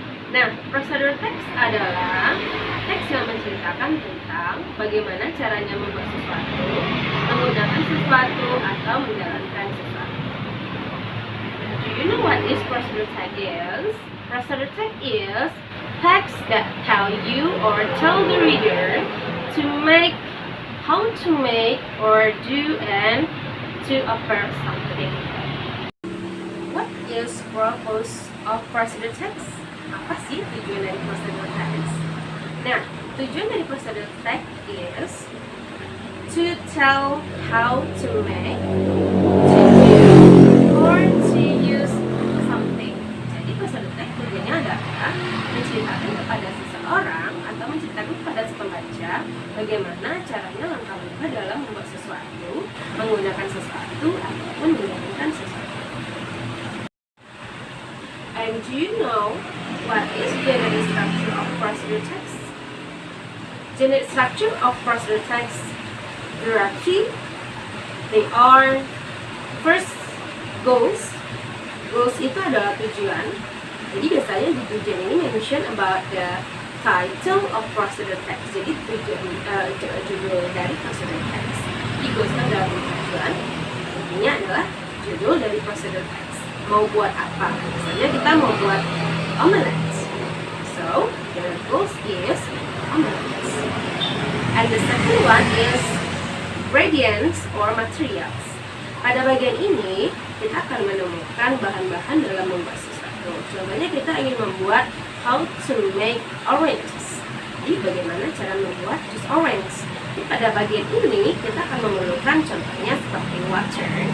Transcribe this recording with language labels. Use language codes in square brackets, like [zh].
[id] Nah, procedure text adalah teks yang menceritakan tentang bagaimana caranya membuat sesuatu, menggunakan sesuatu, atau menjalankan sesuatu. [en] Do you know what this procedure text is? Procedure text is text that tell you or tell the reader to make, how to make or do and to operate something. What is purpose of procedure text? [id] Apa sih tujuan dari procedure text? Nah, tujuan dari [en] procedure text is to tell how to make, to do, or to use something. [id] Jadi procedure text tujuannya adalah menceritakan kepada seseorang atau menceritakan kepada si pembaca bagaimana caranya langkah-langkah dalam membuat sesuatu, menggunakan sesuatu, ataupun menjalankan sesuatu. [en] And do you know what is generic structure of procedure text? Generic structure of procedure text, there are three. They are first, goals. [id] Goals itu adalah tujuan. Jadi biasanya di tujuan ini [en] mention about the title of procedure text. [id] Jadi judul dari procedure text. Jadi goals itu adalah tujuan. Intinya adalah judul dari procedure text. Mau buat apa? Misalnya kita mau buat omelette. [en] zero, the rules is omelets. And the second one is ingredients or materials. [id] Pada bagian ini, kita akan menemukan bahan-bahan dalam membuat sesuatu. Contohnya kita ingin membuat [en] how to make oranges. [id] Jadi bagaimana cara membuat jus orange. Jadi pada bagian ini, kita akan memerlukan contohnya seperti water.